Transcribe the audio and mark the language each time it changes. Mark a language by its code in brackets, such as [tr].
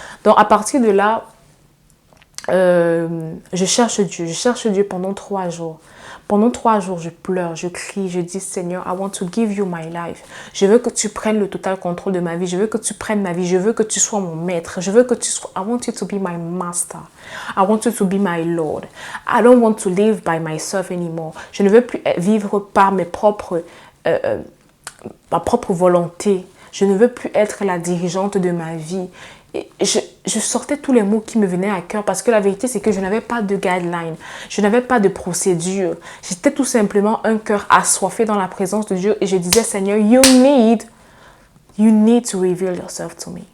[fr] Donc à partir de là, je cherche Dieu pendant 3 jours. Pendant 3 jours, je pleure, je crie, je dis Seigneur, [en] I want to give you my life. [fr] Je veux que tu prennes le total contrôle de ma vie. Je veux que tu prennes ma vie. Je veux que tu sois mon maître. Je veux que tu sois. [en] I want you to be my master. I want you to be my Lord. I don't want to live by myself anymore. [fr] Je ne veux plus vivre par ma propre volonté. Je ne veux plus être la dirigeante de ma vie. Et je sortais tous les mots qui me venaient à cœur parce que la vérité, c'est que je n'avais pas de guideline. Je n'avais pas de procédure. J'étais tout simplement un cœur assoiffé dans la présence de Dieu et je disais, Seigneur, [en] you need to reveal yourself to me.